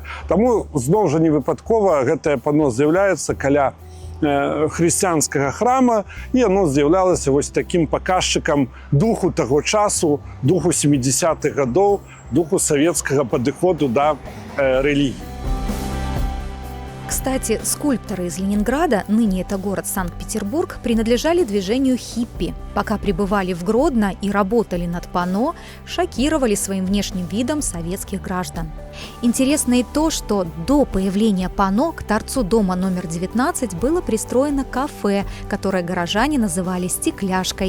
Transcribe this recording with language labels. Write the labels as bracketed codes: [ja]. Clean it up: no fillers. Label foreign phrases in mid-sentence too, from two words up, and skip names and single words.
[be] Таму зноў жа невыпадкова гэтае пано з'яўляецца каля хрысціянскага храма, і яно з'яўлялася вось такім паказчыкам духу таго часу, духу 70-х гадоў, духу савецкага падыходу да рэлігіі. [ru] Кстати, скульпторы из Ленинграда, ныне это город Санкт-Петербург, принадлежали движению хиппи. Пока пребывали в Гродно и работали над панно, шокировали своим внешним видом советских граждан. Интересно и то, что до появления панно к торцу дома номер 19 было пристроено кафе, которое горожане называли «Стекляшкой».